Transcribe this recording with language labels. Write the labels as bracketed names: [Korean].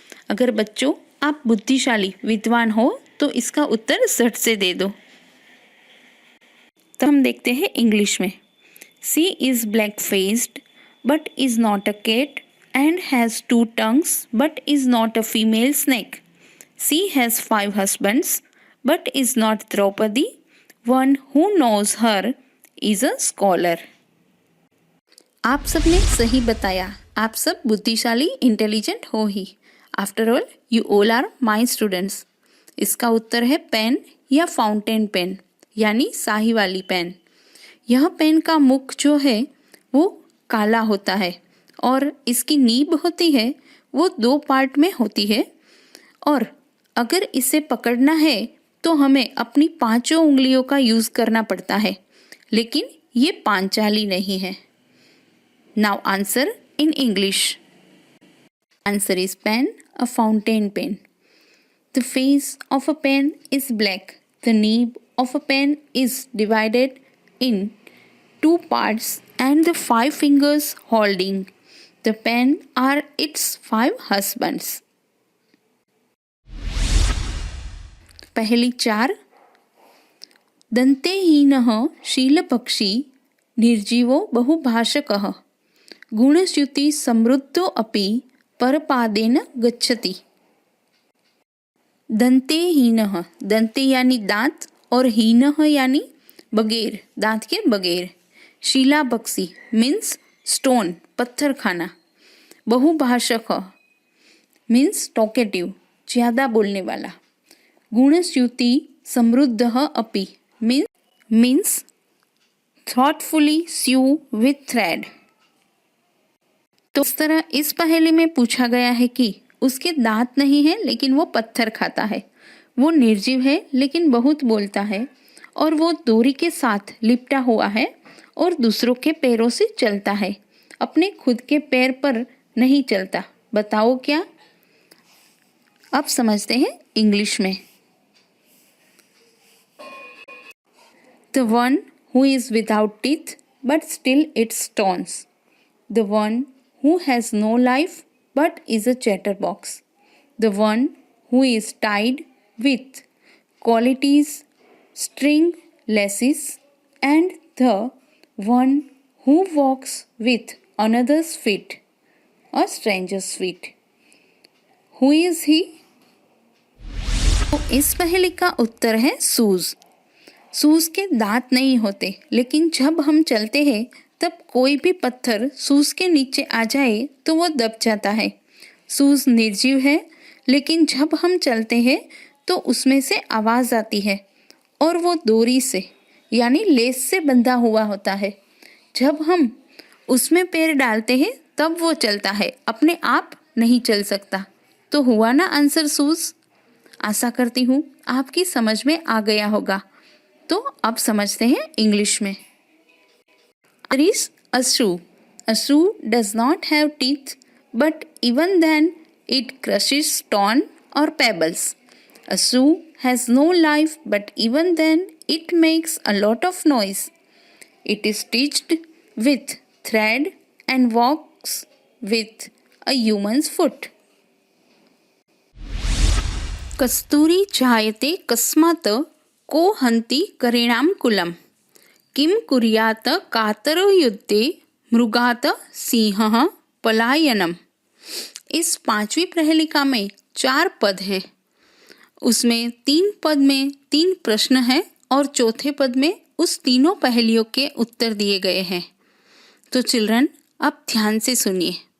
[Hindi] अगर बच्चों आप बुद्धिशाली विद्वान हो तो इसका उत्तर झट से दे दो। तो हम देखते हैं इंग्लिश में। [English] She is black faced but is not a cat and has 2 tongues but is not a female snake. She has 5 husbands but is not Draupadi. One who knows her is a scholar. [Hindi] आप सबने सही बताया। आप सब बुद्धिशाली intelligent हो ही। [English] After all you all are my students. [Hindi] इसका उत्तर है pen या फाउंटेन पेन यानी स्याही वाली पेन। यह पेन का मुख जो है वो काला होता है और इसकी नीब होती है वो 2 पार्ट में होती है, और अगर इसे पकड़ना है तो हमें अपनी 5 उंगलियों का यूज़ करना पड़ता है, लेकिन ये पांचाली नहीं है। [English] Now answer in English. Answer is pen, a fountain pen. The face of a pen is black. The nib of a pen is divided in 2 parts and the 5 fingers holding the pen are its 5 husbands. [Hindi] पहली 4। [Sanskrit] दन्तेहीनः शीलपक्षी निर्जीवो बहुभाषकः गुणच्युति समृद्धो अपि परपादेन गच्छति। दन्तेहीनः, [Hindi] दंते यानी दांत और हीनः यानी बगैर, दांत के बगैर। शीलापक्षी मीन्स स्टोन, पत्थर खाना। बहुभाषक मीन्स टॉकेटिव, ज़्यादा बोलने वाला। [Sanskrit] गुणच्युति समृद्ध अपि [English] Means thoughtfully sew with thread. [Hindi] तो इस तरह इस पहेली में पूछा गया है कि उसके दांत नहीं है लेकिन वो पत्थर खाता है, वो निर्जीव है लेकिन बहुत बोलता है, और वो डोरी के साथ लिपटा हुआ है और दूसरों के पैरों से चलता है, अपने खुद के पैर पर नहीं चलता। बताओ क्या? अब समझते हैं इंग्लिश में। [English] The one who is without teeth but still eats stones. The one who has no life but is a chatterbox. the one who is tied with qualities, string, laces, and the one who walks with another's feet, a stranger's feet. Who is he? [Hindi] तो इस पहेली का उत्तर है सूज। सूज के दांत नहीं होते, लेकिन जब हम चलते हैं तब कोई भी पत्थर सूज के नीचे आ जाए तो वो दब जाता है। सूज निर्जीव है, लेकिन जब हम चलते हैं तो उसमें से आवाज़ आती है और वो डोरी से यानी लेस से बंधा हुआ होता है। जब हम उसमें पैर डालते हैं तब वो चलता है, अपने आप नहीं चल सकता। तो हुआ ना आंसर सूज। आशा करती हूँ आपकी समझ में आ गया होगा। तो अब समझते हैं इंग्लिश में। [English] There is a shoe. A shoe does not have teeth, but even then it crushes stone or pebbles. A shoe has no life, but even then it makes a lot of noise. It is stitched with thread and walks with a human's foot. [Sanskrit] कस्तूरी जायते कस्मात् को हन्ति करिणां कुलम् किं कुर्यात् कातरो युद्धे मृगात् सिंहः पलायनम्। [Hindi] इस पांचवी प्रहेलिका में 4 पद हैं। उसमें 3 पद में 3 प्रश्न हैं और चौथे पद में उस तीनों पहेलियों के उत्तर दिए गए हैं। तो चिल्ड्रन अब ध्यान से सुनिए।